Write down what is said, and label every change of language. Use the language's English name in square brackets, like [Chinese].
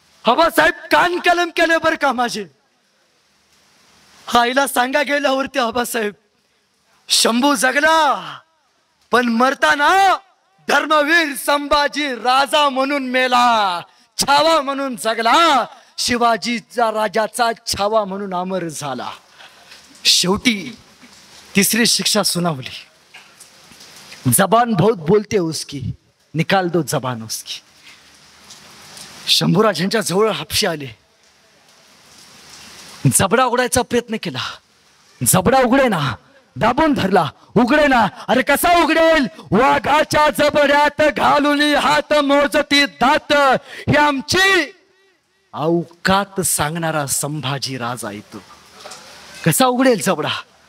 [Marathi] आबासाहेब, कान कलम केले बर का माझे. आईला सांगा गेल्यावरती आबासाहेब, शंभू जगला पण मरताना धर्मवीर संभाजी राजा म्हणून मेला, छावा म्हणून जगला, शिवाजीचा राजाचा छावा म्हणून अमर झाला. शेवटी तिसरी शिक्षा सुनावली. [Hindi] जबान बहुत बोलते उसकी, निकाल दो जबान उसकी. [Marathi] शंभूराजांच्या जवळ हापशे आले, जबडा उघडायचा प्रयत्न केला, जबडा उघडे ना, दाबून धरला, उघडे ना. अरे कसा उघडेल, वाघाच्या जबड्यात घालून हात मोजती दात, ही आमची अवकात सांगणारा संभाजी राजा येतो. कसा उघडेल जबडा.